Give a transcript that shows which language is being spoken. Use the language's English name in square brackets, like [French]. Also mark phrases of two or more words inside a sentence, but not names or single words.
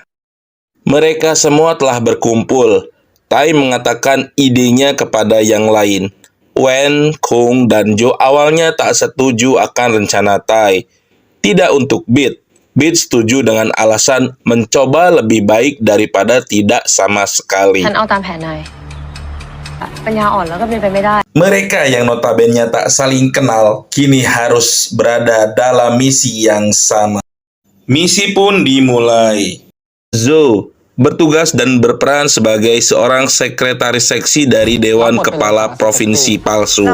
[Indonesian] Mereka semua telah berkumpul. Tai mengatakan idenya kepada yang lain. Wen, Kung, dan Jo awalnya tak setuju akan rencana Tai. Tidak untuk Beat. Beat setuju dengan alasan mencoba lebih baik daripada tidak sama sekali. [Thai] ฉันเอาตามแผนนายปัญญาอ่อนแล้วก็เป็นไปไม่ได้ [Indonesian] Mereka yang notabene tak saling kenal kini harus berada dalam misi yang sama. Misi pun dimulai. Zo, bertugas dan berperan sebagai seorang sekretaris seksi dari Dewan Kepala Provinsi palsu.